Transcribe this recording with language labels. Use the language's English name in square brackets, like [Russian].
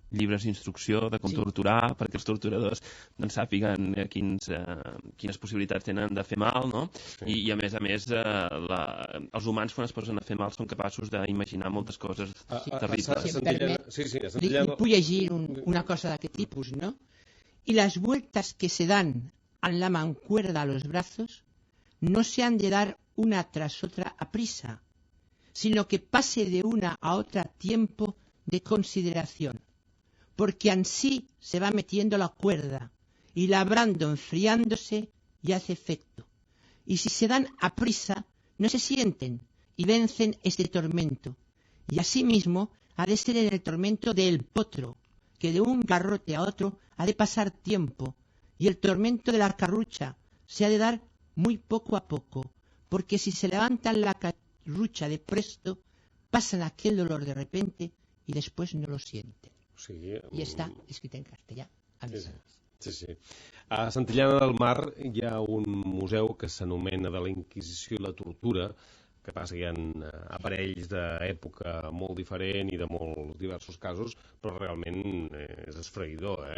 [Catalan] Llibres d'instrucció de com torturar, perquè els torturadors doncs, sàpiguen quines possibilitats tenen de fer mal, no? I a més, els humans quan es posen a fer mal són capaços d'imaginar moltes coses terribles. Si em permet, li puc llegir una cosa d'aquest tipus, ¿no? [Spanish] Y las vueltas que se dan a la mancuerda a los brazos no se han de dar una tras otra a prisa, sino que pase de una a otra tiempo de consideración, porque ansí se va metiendo la cuerda y labrando enfriándose y hace efecto. Y si se dan a prisa, no se sienten y vencen este tormento. Y asimismo ha de ser en el tormento del potro, que de un garrote a otro ha de pasar tiempo, y el tormento de la carrucha se ha de dar muy poco a poco, porque si se levantan la carrucha de presto, pasan aquel dolor de repente y después no lo sienten. [Catalan] I està escrit en castellà, a més. Sí. A Santillana del Mar hi ha un museu que s'anomena de la Inquisició i la Tortura, que passa que hi ha aparells d'època molt diferent i de molt diversos casos, però realment és esfraïdor.